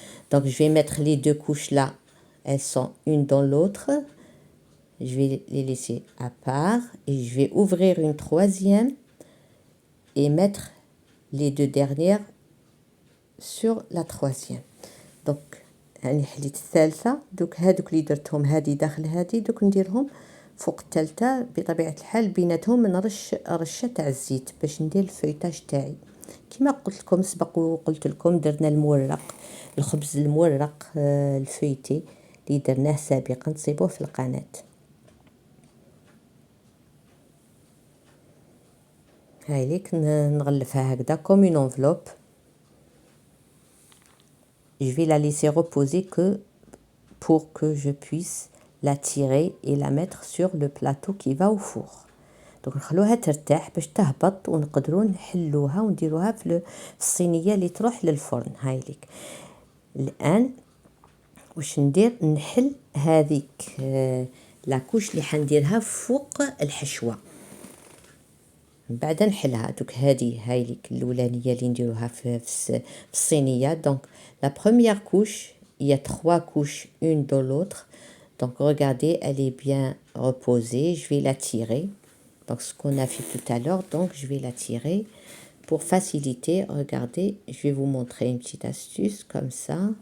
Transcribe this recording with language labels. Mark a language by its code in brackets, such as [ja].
[fr] Donc je vais mettre les deux couches là, elles sont une dans l'autre. Je vais les laisser à part et je vais ouvrir une troisième et mettre les deux dernières sur la troisième. [ar] Donc يعني حليت الثالثة. دوك هادوك اللي درتهم هادي داخل هادي دوك نديرهم فوق الثالثة بطبيعة الحال بيناتهم نرش رشة تاع الزيت باش ندير الفيتاج تاعي. كما قلت لكم سبق وقلت لكم درنا المورق، الخبز المورق الفيتي اللي درناه سابقا تصيبوه في القناة. هاي ليك نغلفها هكذا [fr] comme une enveloppe. Je vais la laisser reposer que pour que je puisse la tirer et la mettre sur le plateau qui va au four. [ar] دونك نخلوها ترتاح باش تهبط ونقدروا نحلوها ونديروها في الصينيه اللي تروح للفرن. هاي ليك الان واش ندير، نحل هذيك لاكوش اللي حنديرها فوق الحشوه، من بعد نحلها. دوك هاي ليك الاولانيه اللي نديروها في الصينيه. [fr] دونك لا بروميير كوش il y a 3 couches une dans l'autre. Donc regardez, elle est bien reposée, je vais la tirer. Donc ce qu'on a fait tout à l'heure, donc je vais la tirer pour faciliter. Regardez, je vais vous montrer une petite astuce comme ça.